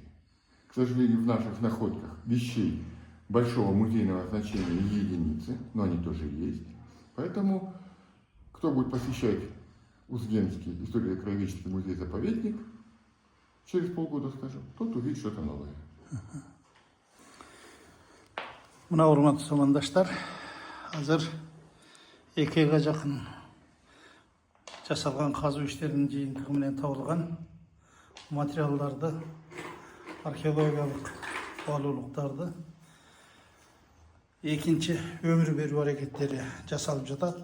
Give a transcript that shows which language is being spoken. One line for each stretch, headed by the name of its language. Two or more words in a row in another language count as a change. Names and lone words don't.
Russian: К сожалению, в наших находках вещей большого музейного значения единицы, но они тоже есть. Поэтому, кто будет посещать Узденский историко-краеведческий музей-заповедник, через полгода, скажем, тот увидит что-то новое.
Kyrgyz: Мына урматтуу замандаштар, азыр 2-ге жакын жасалган казуу иштеринин жыйынтыгы менен табылган материалдарды, археологиялык баалуулуктарды экинчи өмүр берүү аракеттери жасалып жатат.